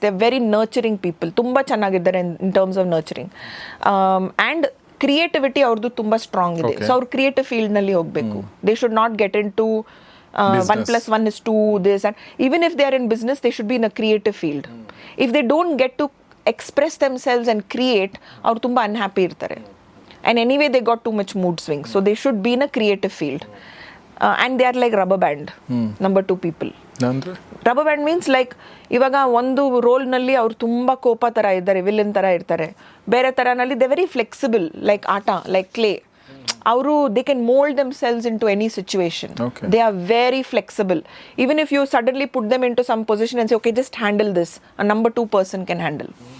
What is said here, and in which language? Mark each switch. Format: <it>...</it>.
<en>They are very nurturing people.</en> <kn>ತುಂಬ ಚೆನ್ನಾಗಿದ್ದಾರೆ</kn> <en>In terms of nurturing.</en> <kn>And creativity ಅವ್ರದ್ದು ತುಂಬ ಸ್ಟ್ರಾಂಗ್ ಇದೆ. ಸೊ ಅವ್ರು ಕ್ರಿಯೇಟಿವ್ ಫೀಲ್ಡ್ನಲ್ಲಿ ಹೋಗಬೇಕು.</kn> <en>They should not get into 1 + 1 is 2, this, and even if they are in business, they should be in a creative field. If they don't get to express themselves and create,</en> <kn>ಅವ್ರು ತುಂಬ unhappy ಇರ್ತಾರೆ.</kn> <en>And anyway, they got too much mood swings. So they should be in a creative field. And they are like rubber band, number 2 people. Rubber band means like</en> <kn>ಇವಾಗ ಒಂದು ರೋಲ್ನಲ್ಲಿ ಅವ್ರು ತುಂಬ ಕೋಪ ಥರ ಇದ್ದಾರೆ, ವಿಲನ್ ಥರ ಇರ್ತಾರೆ. ಬೇರೆ ಥರನಲ್ಲಿ</kn> <en>They very flexible, like ಆಟ, like clay. ಅವರು they can mould themselves into any situation. They are very flexible. Even if you suddenly put them into some position and say okay just handle this, a number 2 person can handle.</en>